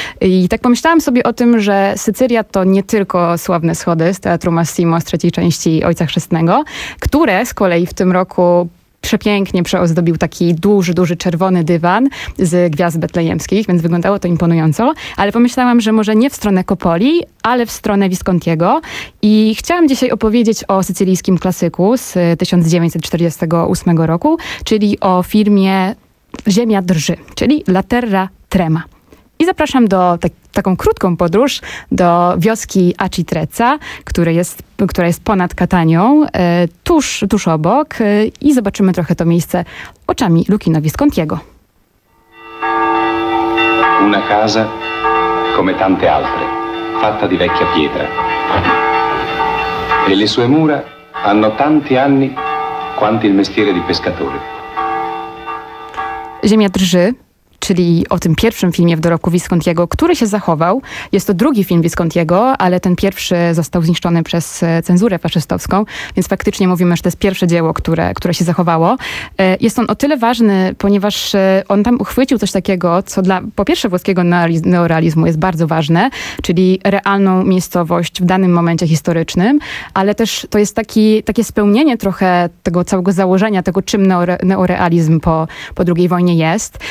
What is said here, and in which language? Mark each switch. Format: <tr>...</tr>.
<pl>I tak pomyślałam sobie o tym, że Sycylia to nie tylko sławne schody z Teatru Massimo z trzeciej części Ojca Chrzestnego, które z kolei w tym roku przepięknie przeozdobił taki duży, duży czerwony dywan z gwiazd betlejemskich, więc wyglądało to imponująco, ale pomyślałam, że może nie w stronę Kopoli, ale w stronę Viscontiego i chciałam dzisiaj opowiedzieć o sycylijskim klasyku z 1948 roku, czyli o filmie Ziemia drży, czyli La Terra Trema. I zapraszam do taką krótką podróż do wioski Acitreca, która jest ponad Katanią, tuż obok. I zobaczymy trochę to miejsce oczami Luchino Viscontiego.</pl> <it>Una casa come tante altre, fatta di vecchia pietra. E le sue mura hanno tanti anni quanti il mestiere di pescatore.</it> <pl>Ziemia drży. czyli o tym pierwszym filmie w dorobku Viscontiego, który się zachował. Jest to drugi film Viscontiego, ale ten pierwszy został zniszczony przez cenzurę faszystowską, więc faktycznie mówimy, że to jest pierwsze dzieło, które się zachowało. Jest on o tyle ważny, ponieważ on tam uchwycił coś takiego, co dla, po pierwsze, włoskiego neorealizmu jest bardzo ważne, czyli realną miejscowość w danym momencie historycznym, ale też to jest takie spełnienie trochę tego całego założenia, tego czym neorealizm po II wojnie jest.</pl>